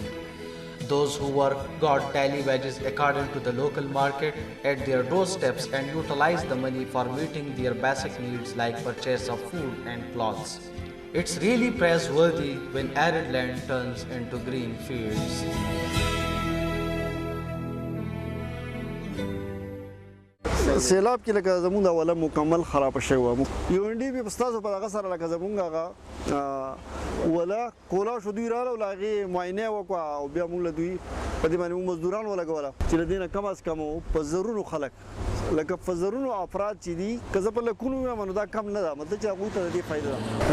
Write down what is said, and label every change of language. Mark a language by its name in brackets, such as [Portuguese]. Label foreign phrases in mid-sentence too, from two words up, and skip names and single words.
[English] Those who worked got daily wages according to the local market at their doorsteps and utilized the money for meeting their basic needs like purchase of food and clothes. It's really praiseworthy when arid land turns into green fields. [Pashto] سیلاب کې لکه زمونږ د اوله مکمل خراب شوی و UNDP په ستاسو په دغه سره لکه زمونږ هغه ولا کولا شو دوی راغله او هغې معاینه وکړه او بیا موږ له دوی په دې باندې موږ مزدوران ولګوله چې له دې نه کم از کم په زرونو خلک لکه په زرونو افراد چې دي که زه په لکونو ویم نو دا کم نه ده مطلب چې هغوی ته د دې فایده ده